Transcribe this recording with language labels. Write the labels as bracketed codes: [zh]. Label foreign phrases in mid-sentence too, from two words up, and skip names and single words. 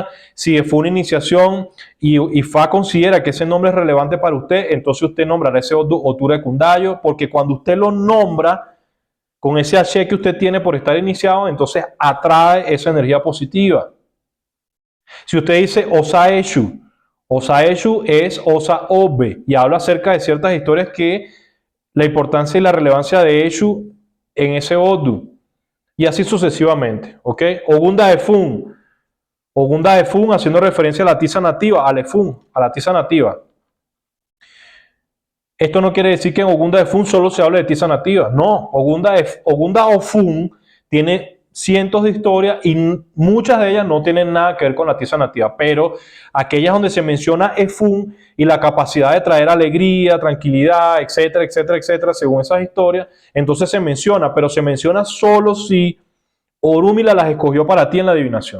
[es] Si fue una iniciación y Ifá considera que ese nombre es relevante para usted, entonces usted nombrará ese Otura de Kundayo, porque cuando usted lo nombra con ese H que usted tiene por estar iniciado, entonces atrae esa energía positiva. Si usted dice Osaeshu, Osa Eshu es Osa Obe y habla acerca de ciertas historias que la importancia y la relevancia de Eshu en ese Odu. Y así sucesivamente, ¿ok? Ogunda Efun. Ogunda Efun haciendo referencia a la tiza nativa, al Efun, a la tiza nativa. Esto no quiere decir que en Ogunda Efun solo se hable de tiza nativa. No, Ogunda Ofun tiene cientos de historias y muchas de ellas no tienen nada que ver con la tiza nativa, pero aquellas donde se menciona Efun y la capacidad de traer alegría, tranquilidad, etcétera, etcétera, etcétera, según esas historias, entonces se menciona, pero se menciona solo si Orúmila las escogió para ti en la adivinación.